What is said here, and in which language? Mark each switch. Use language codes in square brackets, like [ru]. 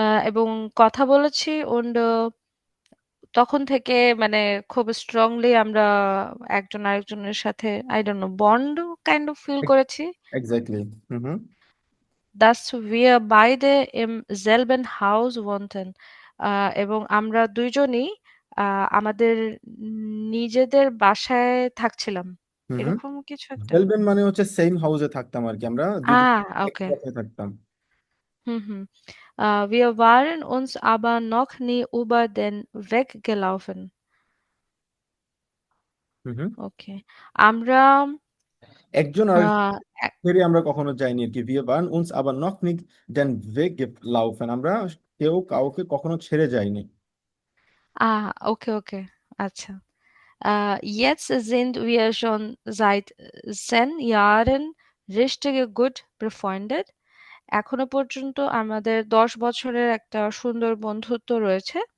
[bn] এবং কথা বলেছি und তখন থেকে মানে খুব স্ট্রংলি আমরা একজন আরেকজনের সাথে [en] I don't know bond kind of feel [bn] করেছি, এক্স্যাক্টলি হুম হুম [de] dass wir beide im selben Haus wohnten. [bn] এবং আমরা দুইজনই আমাদের নিজেদের বাসায় থাকছিলাম। হুম হুম এরকম কিছু একটা? হেলবেন মানে হচ্ছে সেম হাউসে থাকতাম আর কি, আমরা দুজন এক ওকে। বাসায় থাকতাম। হুম, হুম। [de] Wir waren uns aber noch nie über den Weg gelaufen. [bn] হুম হুম ওকে। আমরা একজন আ আর এ ছেড়ে আমরা কখনো যাইনি আর কি। [de] Wir waren uns aber noch nicht den Weg gelaufen, [bn] আমরা কেউ কাউকে কখনো ছেড়ে যাইনি। ওকে, ওকে। আচ্ছা। [de] Jetzt sind wir schon seit 10 Jahren richtige gut befreundet. [bn] এখনো পর্যন্ত আমাদের 10 বছরের একটা সুন্দর বন্ধুত্ব রয়েছে।